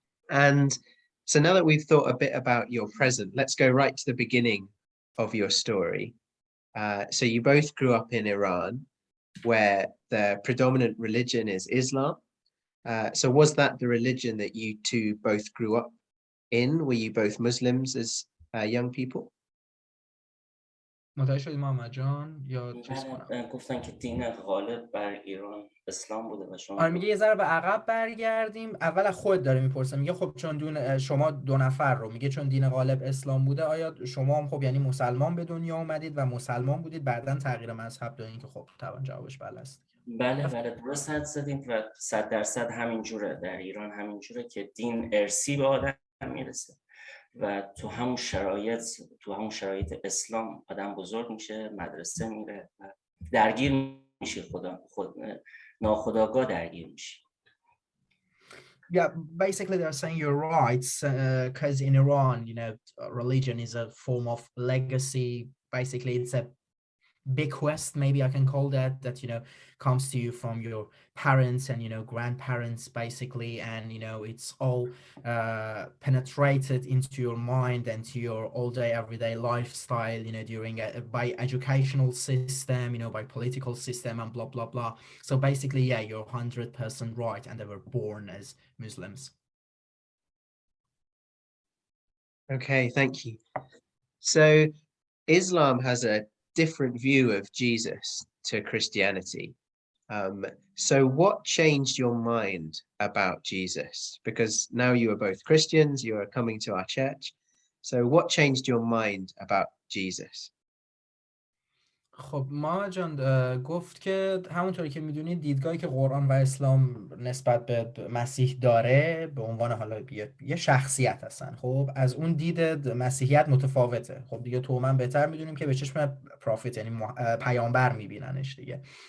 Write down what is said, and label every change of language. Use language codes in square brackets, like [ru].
[en] And so now that we've thought a bit about your present, let's go right to the beginning of your story. So you both grew up in Iran, where the predominant religion is Islam. So was that the religion that you two both grew up in? Were you both Muslims as young people? [fa] متوجه شدی محمد جان یا چیز کنم؟ گفتن که دین غالب بر ایران اسلام بوده و شما میگه یه ذره به عقب برگردیم. اول از خود داره میپرسه، میگه خب چون شما دو نفر رو میگه چون دین غالب اسلام بوده، آیا شما هم خب یعنی مسلمان به دنیا اومدید و مسلمان بودید بعداً تغییر مذهب دادین؟ که خب طبعا جوابش بله است. بله درست حد زدیم و 100% همینجوره. در ایران همینجوره که دین ارثی به آدم میرسه و تو همون شرایط اسلام آدم بزرگ میشه، مدرسه میره و درگیر میشه، ناخودآگاه درگیر میشه. [en] Yeah, basically they're saying you're right, because in Iran, religion is a form of legacy. Basically, it's a bequest, maybe I can call that comes to you from your parents and grandparents, basically, and it's all penetrated into your mind and to your all day everyday lifestyle, during by educational system, by political system, and blah blah blah. So basically, yeah, you're 100% right, and they were born as Muslims. Okay, thank you. So Islam has a different view of Jesus to Christianity. So what changed your mind about Jesus? Because now you are both Christians, you are coming to our church. So what changed your mind about Jesus? [fa] خب ما جان گفت که همونطوری که میدونید دیدگاهی که قرآن و اسلام نسبت به مسیح داره به عنوان حالا یه شخصیت هستن، خب از اون دید مسیحیت متفاوته. خب دیگه تو من بهتر میدونیم که به چشم پروفیت یعنی پیامبر میبیننش دیگه.